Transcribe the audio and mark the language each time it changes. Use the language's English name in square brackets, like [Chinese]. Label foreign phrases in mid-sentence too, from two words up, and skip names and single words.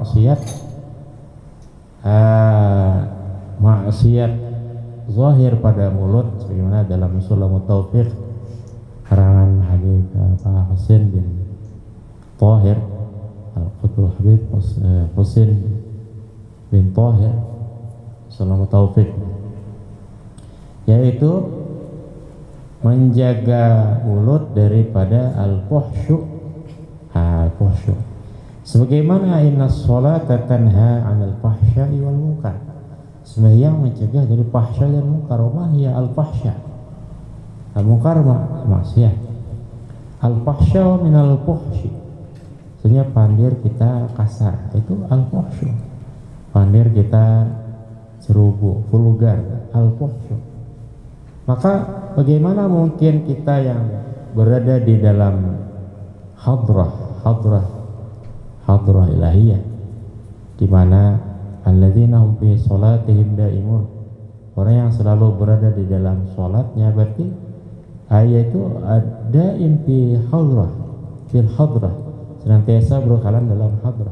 [Indonesian] maksiat zahir pada mulut, sebagaimana dalam Sulamut Taufiq karangan Habib Pak Husain bin Tahir Al-Qutbul Habib Husain bin Tahir Sulamut Taufiq, yaitu menjaga mulut daripada al-fuhsyu. Al-fuhsyu sebagaimana [Arabic] إن الصلاة تنهى عن الفحشاء والمنكر, [Indonesian] sembahyang mencegah dari fahsya dan munkar. [Arabic] وهي الفحشاء، المنكر معصية. الفحشاء من الفحش, [Indonesian] sebenarnya pandir kita kasar itu al-fuhsyu, pandir kita ceroboh, vulgar, al-fuhsyu. Maka bagaimana mungkin kita yang berada di dalam [Arabic] حضرة إلهية, [Indonesian] di mana [Arabic] الذين هم في صلاتهم دائمون, [Indonesian] orang yang selalu berada di dalam sholatnya, berarti ayat itu [Arabic] دائم في في الحضرة, [Indonesian] senantiasa berkalan dalam hadrah.